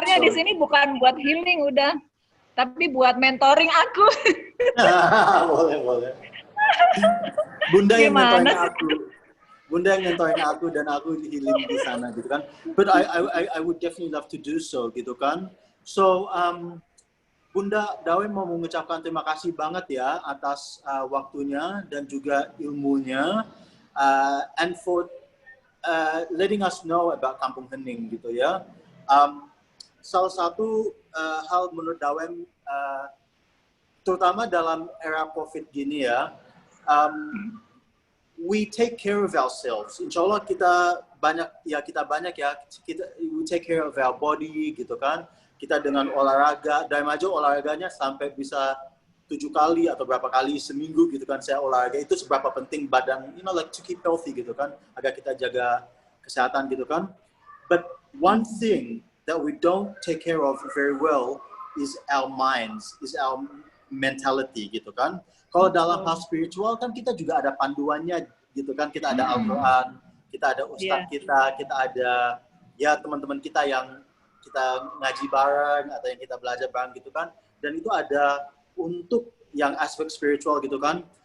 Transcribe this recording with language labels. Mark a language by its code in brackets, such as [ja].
[id] daftarnya di sini bukan buat healing udah, tapi buat mentoring aku. boleh. Bunda yang mentoring aku. Bunda yang mentoring aku dan aku healing di sana gitu kan. [en] But I would definitely love to do so [id] gitu kan. So Bunda Daim mau mengucapkan terima kasih banget ya atas waktunya dan juga ilmunya, [en] and for letting us know about Kampung Hening [id] gitu ya. Salah satu hal menurut Daim, terutama dalam era COVID gini ya, [en] we take care of ourselves. [id] Insya Allah kita banyak ya, [en] we take care of our body [id] gitu kan. Kita dengan olahraga, Daim aja olahraganya sampai bisa 7 kali atau berapa kali seminggu gitu kan saya olahraga. Itu seberapa penting badan, [en] like to keep healthy [id] gitu kan, agar kita jaga kesehatan gitu kan. [en] But one thing that we don't take care of very well is our minds, is our mentality [id] gitu kan. Kalau dalam hal spiritual kan kita juga ada panduannya gitu kan, kita ada Al-Quran, kita ada ustadz kita ada ya teman-teman kita yang kita ngaji bareng atau yang kita belajar bareng gitu kan. Dan itu ada untuk yang aspek spiritual gitu kan.